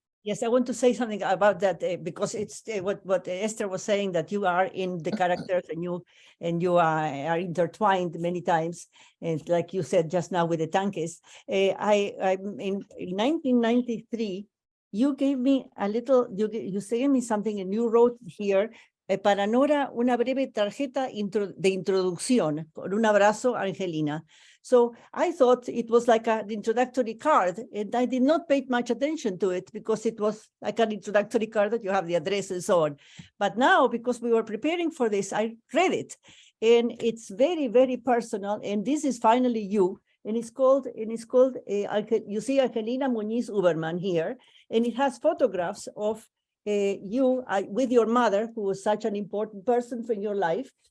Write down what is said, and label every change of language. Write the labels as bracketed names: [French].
[English] Yes, I want to say something about that because it's what Esther was saying, that you are in the characters and you are intertwined many times, and like you said just now with the tankist. I in 1993, you gave me a little. You gave me something, and you wrote here. [Spanish] Para Nora, una breve tarjeta de introducción, con un abrazo, Angelina. [English] So I thought it was like an introductory card, and I did not pay much attention to it because it was like an introductory card that you have the address and so on. But now, because we were preparing for this, I read it, and it's very, very personal. And this is finally you, and it's called you see Angelina Muñiz-Huberman here, and it has photographs of you with your mother, who was such an important person in your life.